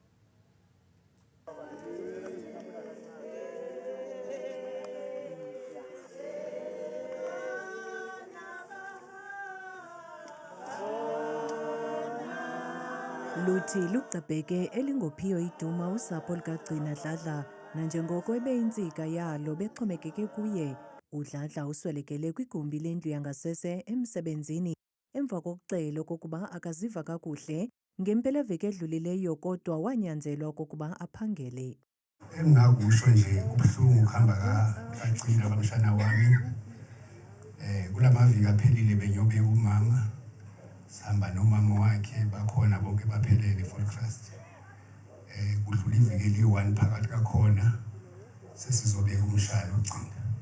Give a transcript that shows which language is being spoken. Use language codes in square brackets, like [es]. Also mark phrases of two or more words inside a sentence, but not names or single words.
[xh] Luthi lugcabheke elingophiyo iduma usapho lukagcina Dladla nanjengoko ebeyintsika yalo bexhomekeke kuye. uDladla uswelekele kwigumbi lendlu yangasese emsebenzini emva kokuxela okokuba akaziva kakuhle ngempelaveki edlulileyo kodwa wanyanzelwa okokuba aphangele. [zu] Engingakusho nje kubuhlungu ukuhamba kagcina kamshana wami. Kulamaviki aphelile benyobeka umama. Sihamba nomama wakhe bakhona bonke baphelele [en] full trust. [zu] Kudlula iviki eli-1 phakathi kakhona sesizobeka umshado ugcina.